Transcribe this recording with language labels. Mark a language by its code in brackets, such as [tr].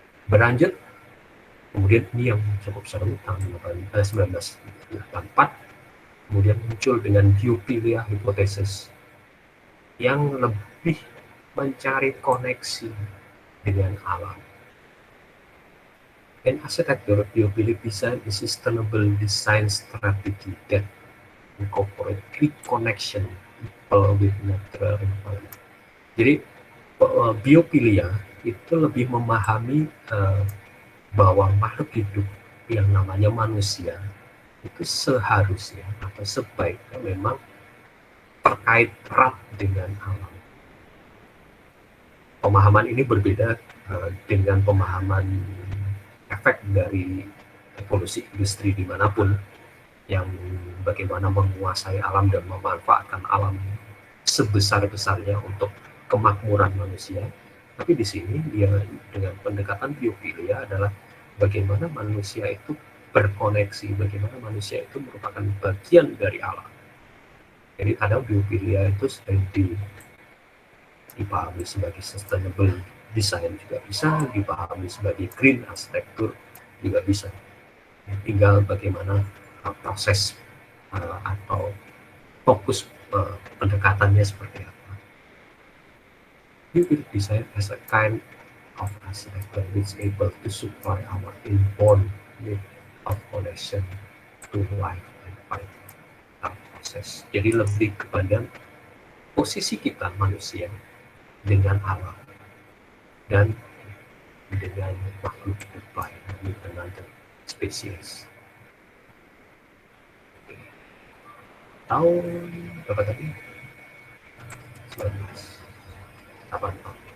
[id] Berlanjut, kemudian ini yang cukup seru tahun 1984, kemudian muncul dengan Biophilia Hypothesis yang lebih mencari koneksi dengan alam. [en] In architecture, biophilic design is sustainable design strategy that incorporate grid connection people with natural environment. [id] Jadi biofilia itu lebih memahami bahwa makhluk hidup yang namanya manusia itu seharusnya atau sebaiknya memang terkait erat dengan alam. Pemahaman ini berbeda dengan pemahaman efek dari evolusi industri dimanapun, yang bagaimana menguasai alam dan memanfaatkan alam sebesar-besarnya untuk kemakmuran manusia. Tapi di sini dia dengan pendekatan biofilia adalah bagaimana manusia itu berkoneksi, bagaimana manusia itu merupakan bagian dari alam. Jadi ada biofilia itu sering dipahami sebagai sustainable design juga bisa, dipahami sebagai green architecture juga bisa. Tinggal bagaimana proses atau fokus pendekatannya seperti apa. [en] Biophilic design as a kind of architecture which is able to supply our inborn need of connection to life and find proses. [id] Jadi lebih kepada posisi kita manusia dengan alam dan dengan makhluk hidup lain, dengan spesies. Tahun berapa tadi? 1980.